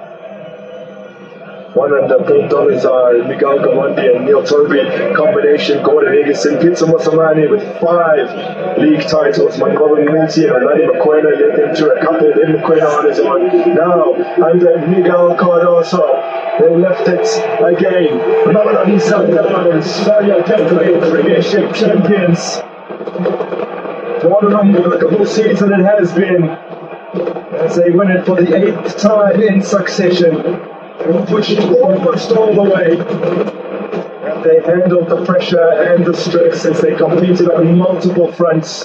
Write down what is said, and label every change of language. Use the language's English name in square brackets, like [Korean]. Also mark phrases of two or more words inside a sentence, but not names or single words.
[English] One under Paul Dolizar, Miguel Gamondi and Neil Toby combination, Gordon Egerson, Pizza Mosamani with 5 league titles. Mangobo Muti and Renani Mokoena led them to a couple, then Mokoena on his own. Now, under Miguel Cardoso, they left it again. Mamelodi Sundowns, premiership champions. What an unbelievable season it has been, as they win it for the 8th time in succession. They were pushing almost all the way, and they handled the pressure and the stress as they competed on multiple fronts.